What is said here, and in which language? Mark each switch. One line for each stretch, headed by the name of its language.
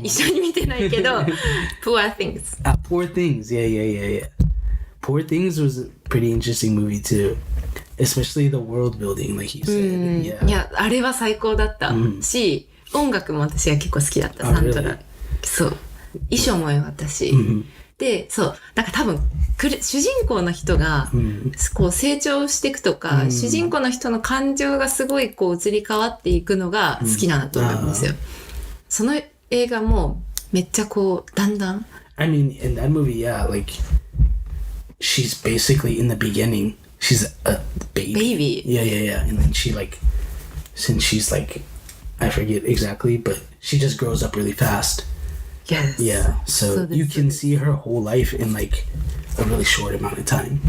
Japanese: 一緒に見てないけど Poor Things.
English: Poor Things, yeah. Poor Things was a pretty interesting movie too, especially the world building, like you said. Yeah.
Japanese: いや、あれは最高だった、し、音楽も私は結構好きだった、サントラ。そう。衣装も良かったし。で、そう。なんか多分、主人公の人が、こう成長していくとか、主人公の人の感情がすごいこう移り変わっていくのが好きなんだと思うんですよ。その映画もめっちゃこう、だんだん。
English: I mean, in that movie, yeah, like, she's basically in the beginning, she's a baby. Yeah. And then she like, since she's like, I forget exactly, but she just grows up really fast. Yes. Yeah, so you can see her whole life in like a really short amount of time.